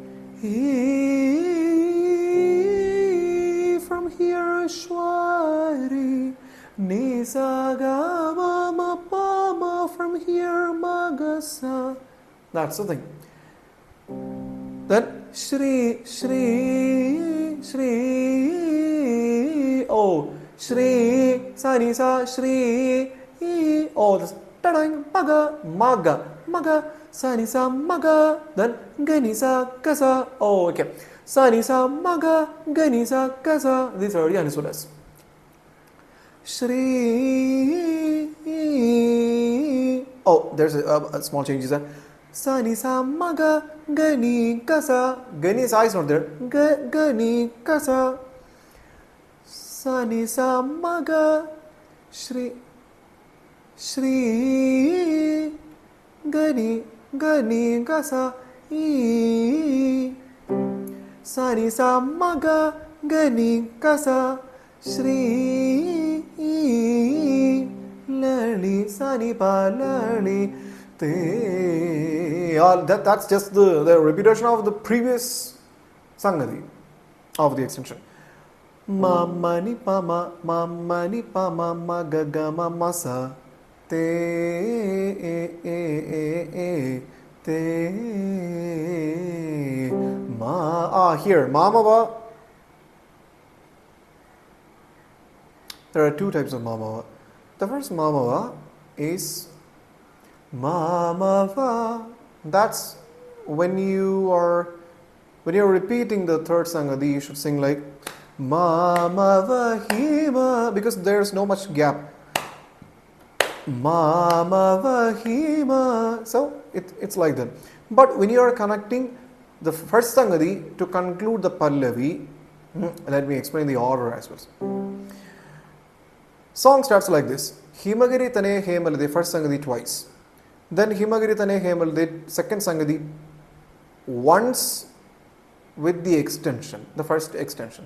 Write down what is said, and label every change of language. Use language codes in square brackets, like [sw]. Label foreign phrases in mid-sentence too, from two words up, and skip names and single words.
[en] From here, Shwari Nisagama Mapama. From here, Magasa. That's the thing. Then Shri. Oh, Shri, Sani Sa, Shri. Oh, this Tadang, Maga, Sani Sa, Maga. Then Gani Sa, Kasa. Oh, okay. Sani Sa, Maga, Gani Sa, Kasa. These are the Anisuras. Shri. Oh, there's a small change there. Sani Sa, Maga, Gani, Kasa. Gani Sa is not there. Gani, Kasa. Sani Sa, Maga, Shri, Gani, Kasa, sani sa maga gani kasa Shri lali sani pa lali te. That's just the repetition of the previous Sangati of the extension. Ma ma ni pa ma ma ga ga ma ma sa te te ma. Here ma ma va. There are two types of ma ma va. The first ma ma va is ma ma va. That's when you're repeating the third Sangati, you should sing like ma ma va hi ma, because there's no much gap. Ma ma va hi ma. So it's like that. But when you are connecting the first Sangati to conclude the Pallavi, let me explain the order as well. Song starts like this. Himagiri Thanaye Hemal, the first Sangati twice. Then Himagiri Thanaye Hemal, the second Sangati once with the extension, the first extension.